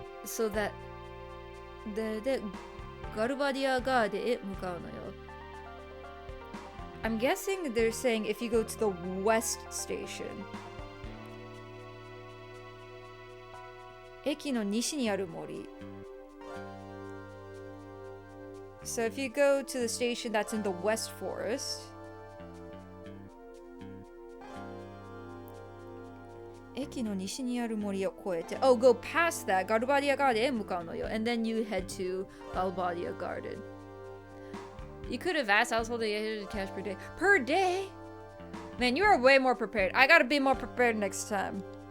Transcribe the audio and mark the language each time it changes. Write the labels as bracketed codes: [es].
[en] so that [ja] でガルバディアガーデへ向かうのよ。 [en] I'm guessing they're saying if you go to the west station. [ja] 駅の西にある森。 [en] So if you go to the station that's in the West Forest. [ja] 駅の西にある森を越えて [en] Oh, go past that [ja] ガルバディアガーデンへ向かうのよ [en] and then you head to Galbadia Garden. You could have asked. I was holding $800 cash per day. Per day? Man, you are way more prepared. I gotta be more prepared next time.